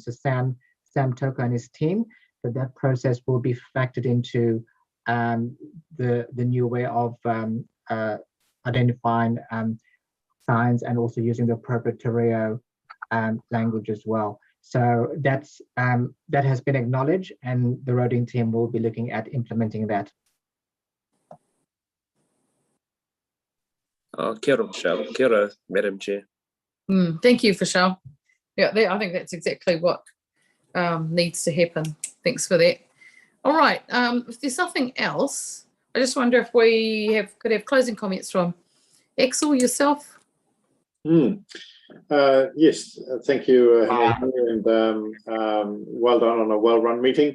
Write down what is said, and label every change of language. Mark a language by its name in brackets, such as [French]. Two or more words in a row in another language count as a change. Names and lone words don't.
[English] So Sam Toko and his team, that process will be factored into the new way of identifying signs and also using the appropriate [Māori] te reo [English] language as well. So that has been acknowledged, and the roading team will be looking at implementing that. [Māori] Kia ora, Michelle. Kia ora, [English] Madam Chair. Thank you, Michelle. Yeah, I think that's exactly what needs to happen. Thanks for that. All right. If there's nothing else, I just wonder if we could have closing comments from Axel, yourself. Yes, thank you, and well done on a well-run meeting.